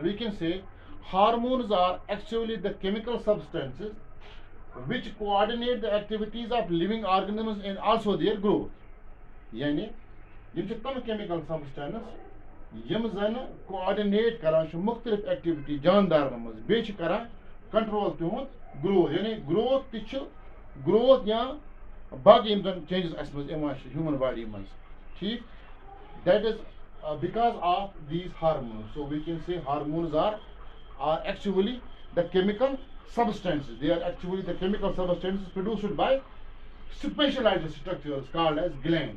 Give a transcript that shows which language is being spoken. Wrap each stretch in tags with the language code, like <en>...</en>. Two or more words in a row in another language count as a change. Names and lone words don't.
<en>We can say hormones are actually the chemical substances which coordinate the activities of living organisms and also their growth.</en> <ks>Yani, yim tam</ks> <en>chemical substance</en> <ks>yim zan coordinate karan mukhtalif activity jandaran maz bech karan control tihund growth, यानी growth ति growth या बाकी यम जन changes अस मज यिवान</ks> <en>human body</en> <ks>मज, ठीक,</ks> <en>that is because of these hormones. So we can say hormones are actually the chemical substances. They are actually the chemical substances produced by specialized structures called as glands.</en>